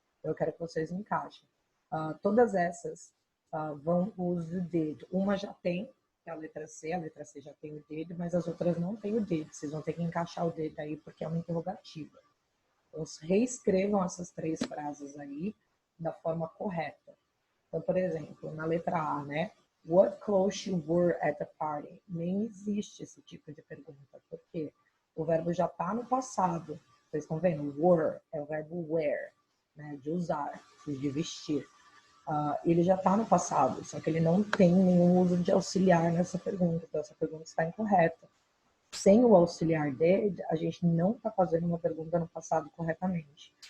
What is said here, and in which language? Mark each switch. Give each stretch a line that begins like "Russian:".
Portuguese: Eu quero que vocês encaixem. Todas essas vão uso do did. Uma já tem, que é a letra C já tem o did, mas as outras não tem o did. Vocês vão ter que encaixar o did aí, porque é uma interrogativa. Então, reescrevam essas 3 frases aí da forma correta. Então, por exemplo, na letra A, né?
English: What clothes you wore at the party?
Portuguese: Nem existe esse tipo de pergunta. Por quê? O verbo já está no passado. Vocês estão vendo? Wore é o verbo wear, né? De usar, de vestir. Ele já está no passado, só que ele não tem nenhum uso de auxiliar nessa pergunta. Então, essa pergunta está incorreta. Sem o auxiliar did, a gente não está fazendo uma pergunta no passado corretamente.